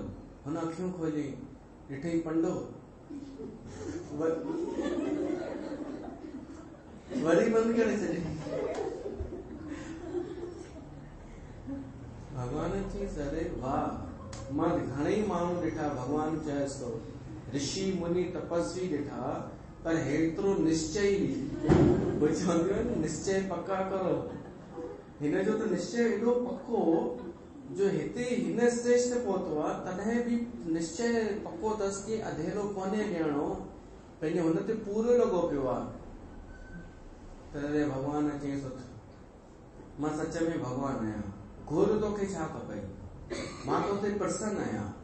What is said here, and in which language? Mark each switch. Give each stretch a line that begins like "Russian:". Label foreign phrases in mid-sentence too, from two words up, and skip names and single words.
Sindhi: हुन अखियूं खोली, ॾिठई पंडो, वरी बंदि करे छॾी। भगवान चयसि अरे वाह, मां घणेई माण्हू ॾिठा, भगवान चयसि तो ऋषि मुनि तपस्वी ॾिठा, पर हेतिरो निश्चय निश्चय पक्का करो। हिन जो त निश्चय एॾो पक्को जो हिते हिन स्टेज ते पहुतो आहे, तॾहिं बि निश्चय पक्को अथसि कि अधेरो कोन्हे ॾियणो, पंहिंजे हुन ते पूरो लॻो पियो आहे। तॾहिं भगवान चयसि मां सच में भगवान आहियां, घुर तोखे छा खपई, मां तोते प्रसन्न आहियां।